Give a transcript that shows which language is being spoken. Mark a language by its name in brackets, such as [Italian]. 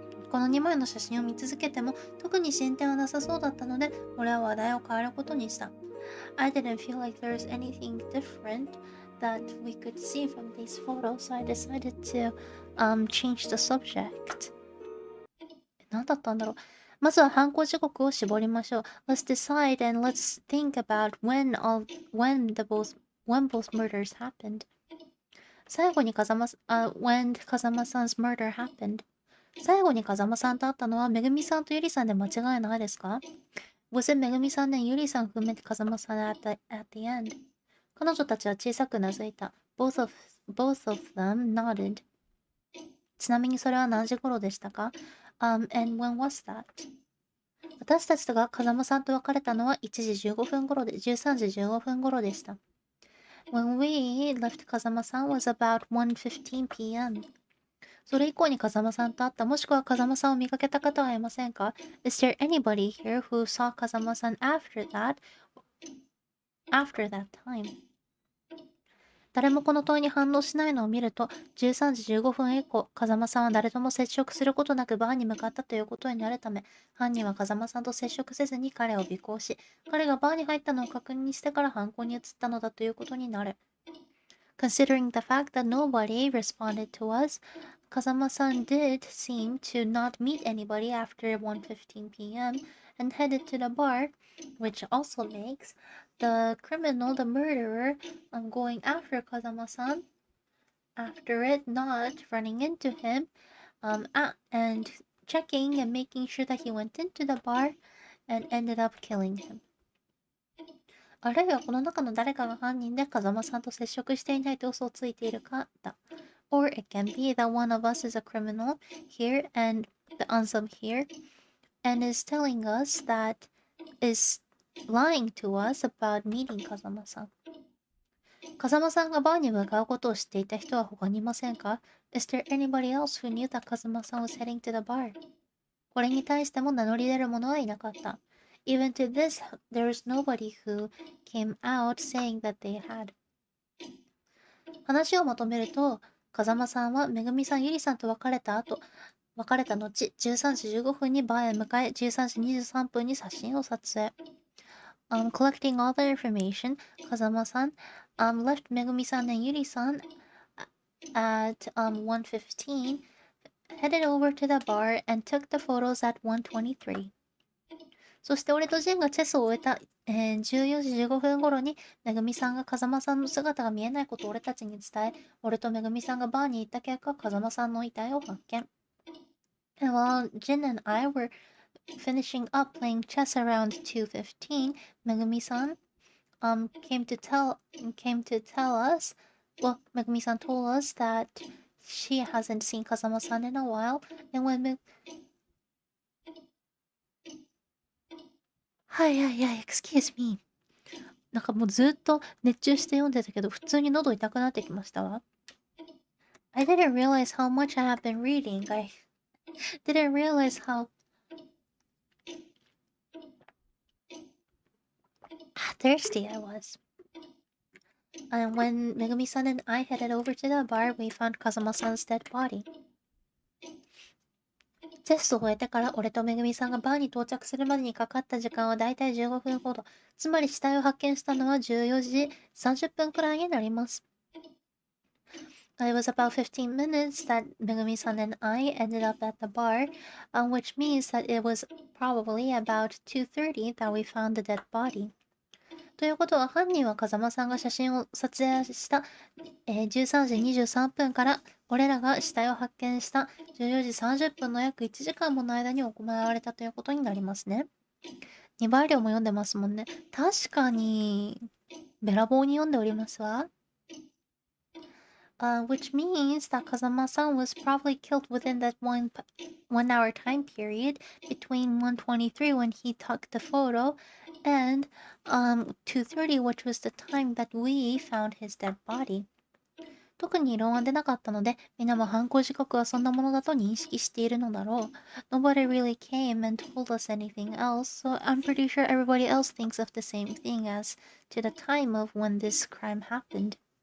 [Japanese] この2枚の写真を見続けても特に進展はなさそうだったので、俺は話題を変えることにした。 [English] I didn't feel like there was anything different that we could see from these photos, so I decided to change the subject. [Japanese] 何だったんだろう。まずは犯行時刻を絞りましょう。 [English] Let's decide and let's think about when both murders happened. [Japanese] 最後に [English] when Kazama-san's murder happened. [Japanese] 最後に風間さんと会ったのはめぐみさんとゆりさんで間違いないですか？ [English] Was it めぐみさんand ゆりさん who met 風間さん at the end? [Japanese] 彼女たちは小さくうなずいた。 [English] Both of them nodded. [Japanese] ちなみにそれは何時頃でしたか？ [English] and when was that? [Japanese] 私たちが風間さんと別れたのは1時15分頃で、13時15分頃でした。 [English] When we left 風間さん was about 1:15 p.m. [Japanese] それ以降に風間さんと会った、もしくは風間さんを見かけた方はいませんか？ [English] Is there anybody here who saw 風間さん after that time? [Japanese] 誰もこの問いに反応しないのを見ると、13時15分以降、風間さんは誰とも接触することなくバーに向かったということになるため、犯人は風間さんと接触せずに彼を尾行し、彼がバーに入ったのを確認してから犯行に移ったのだということになる。 [English] Considering the fact that nobody responded to us, Kazama-san did seem to not meet anybody after 1:15 p.m. and headed to the bar, which also makes the criminal, the murderer, going after Kazama-san, after it not running into him, and checking and making sure that he went into the bar and ended up killing him. [Japanese] あるいはこの中の誰かが犯人で風間さんと接触していないと嘘をついているかだ。 [English] Or it can be that one of us is a criminal here and the unsub here and is telling us that is lying to us about meeting 風間さん。 [Japanese] 風間さんがバーに向かうことを知っていた人は他にいませんか？ [English] Is there anybody else who knew that 風間さん was heading to the bar? [Japanese] これに対しても名乗り出る者はいなかった。 [English] Even to this, there is nobody who came out saying that they had. [Japanese] 話をまとめると、風間さんはめぐみさん、ゆりさんと別れた後、13時15分にバーへ向かい、13時23分に写真を撮影。 [English] Collecting all the information, 風間さん、left めぐみさん and ゆりさん at 1:15, headed over to the bar and took the photos at 1:23. [Japanese] そして俺とジェンがチェスを終えた、14時15分頃にめぐみさんが風間さんの姿が見えないことを俺たちに伝え、俺とめぐみさんがバーに行った結果、風間さんの遺体を発見。 [English] And while Jin and I were finishing up playing chess around 2:15, めぐみさんcame to tell us, well, めぐみさん told us that she hasn't seen 風間さん in a while, and when excuse me. [Japanese] なんかもうずっと熱中して読んでたけど、普通に喉痛くなってきましたわ。 [English] I didn't realize how much I have been reading. I didn't realize how thirsty I was. And when Megumi-san and I headed over to the bar, we found Kazama-san's dead body. [Japanese] チェスを終えてから俺とめぐみさんがバーに到着するまでにかかった時間はだいたい15分ほど。つまり死体を発見したのは14時30分くらいになります。 [English] It was about 15 minutes that Megumi-san and I ended up at the bar, which means that it was probably about 2:30 that we found the dead body. [Japanese] ということは犯人は風間さんが写真を撮影した、13時23分から俺らが死体を発見した14時30分の約1時間もの間に行われたということになりますね。 2倍量も読んでますもんね。確かに、べらぼうに読んでおりますわ。 [English] which means that Kazama-san was probably killed within that 1 hour time period between 1:23 when he took the photo and 2:30, which was the time that we found his dead body. [Japanese] 特に異論は出なかったので、皆も犯行時刻はそんなものだと認識しているのだろう。 [English] Nobody really came and told us anything else, so I'm pretty sure everybody else thinks of the same thing as to the time of when this crime happened.